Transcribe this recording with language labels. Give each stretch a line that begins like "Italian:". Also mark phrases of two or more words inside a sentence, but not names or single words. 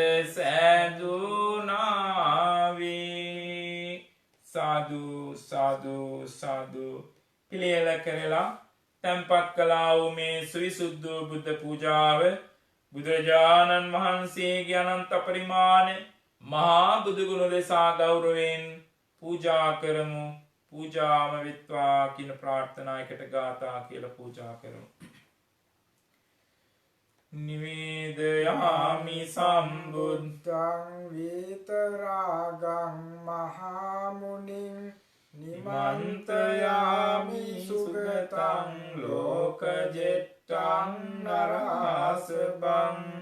Sinhala: සැදුනාවේ සාදු සාදු සාදු පිළියෙල කරලා තැන්පත් කළා වූ මේ සවිසුද්ධ බුද්ධ පූජාව බුදුරජාණන් වහන්සේගේ අනන්ත පරිමාණ මහා බුදුගුණ ලෙසා ගෞරවයෙන් පූජා කරමු පූජාම විත්වා කියන ප්‍රාර්ථනායකට ගාථා කියලා පූජා කරමු
Pali: නිවේදයාමි සම්බුද්ධං වේතරාගං මහාමුනිං නිමන්තයාමි සුගතං ලෝකජෙට්ටං නරාසබං